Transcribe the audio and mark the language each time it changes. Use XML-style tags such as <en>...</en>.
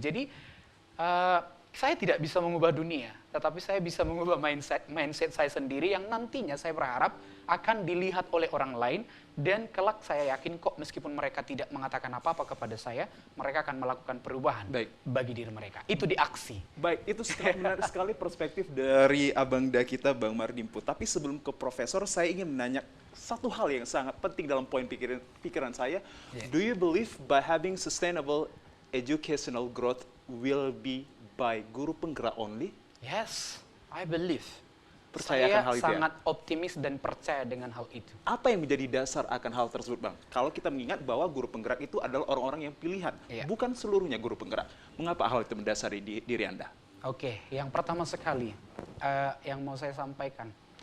<id>Jadi saya tidak bisa mengubah dunia, tetapi saya bisa mengubah mindset saya sendiri yang nantinya saya berharap akan dilihat oleh orang lain dan kelak saya yakin kok meskipun mereka tidak mengatakan apa-apa kepada saya, mereka akan melakukan perubahan bagi diri mereka. Itu di aksi. Baik, itu sangat menarik sekali perspektif dari Abang Da kita, Bang Mardimpu. Tapi sebelum ke Profesor, saya ingin menanya satu hal yang sangat penting dalam poin pikiran saya.</id> <en>Do you believe by having sustainable educational growth will be by guru penggerak only? Yes, I believe.</en> <id>Percayakan hal itu ya? Saya sangat optimis dan percaya dengan hal itu. Apa yang menjadi dasar akan hal tersebut, Bang? Kalau kita mengingat bahwa guru penggerak itu adalah orang-orang yang pilihan, bukan seluruhnya guru penggerak. Mengapa hal itu mendasari diri Anda? Oke, yang pertama sekali yang mau saya sampaikan.</id>